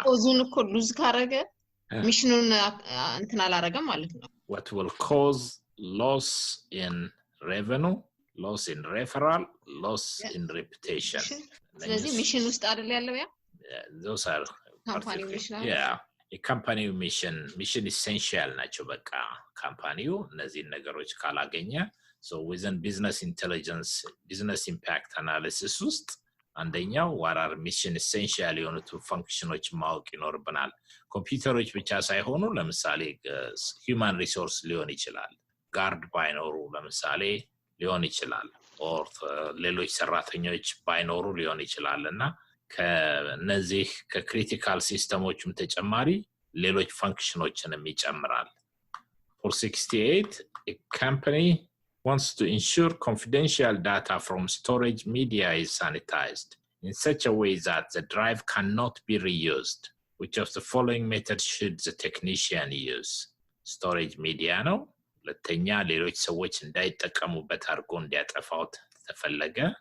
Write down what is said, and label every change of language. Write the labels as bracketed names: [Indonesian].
[Amharic] cause-ን እኮ lose ካረገ ሚሽኑን እንትን አላረገም ማለት ነው [English] what will cause loss in revenue loss in referral loss in reputation [Amharic] ስለዚህ ሚሽን ውስጥ አይደል ያለው ያ [English] those are company mission yeah a company mission essential [Amharic] ናቸው በቃ ካምፓኒው እነዚህ ነገሮች ካላገኘ [English] so within business intelligence business impact analysis [Amharic] ውስጥ አንደኛው [English] what are mission essential [Amharic] የሆኑት ፋንክሽኖች ማወቅ ይኖርብናል ኮምፒውተሮች ብቻ ሳይሆኑ ለምሳሌ human resource ሊሆን ይችላል ጋርድ ባይኖሩ ለምሳሌ ሊሆን ይችላል or ሌሎች ሰራተኞች ባይኖሩ ሊሆን ይችላልና ከነዚህ ከክሪቲካል ሲስተሞችም ተጨማሪ ሌሎች ፋንክሽኖችንም ይጨምራል 468 [English] a company wants to ensure confidential data from storage media is sanitized in such a way that the drive cannot be reused. Which of the following methods should the technician use? [Amharic] Storage media ነው ለተኛ ሌሎች ሰዎች እንዳይጠቀሙበት አድርጎ እንዲያጠፋው ተፈለገ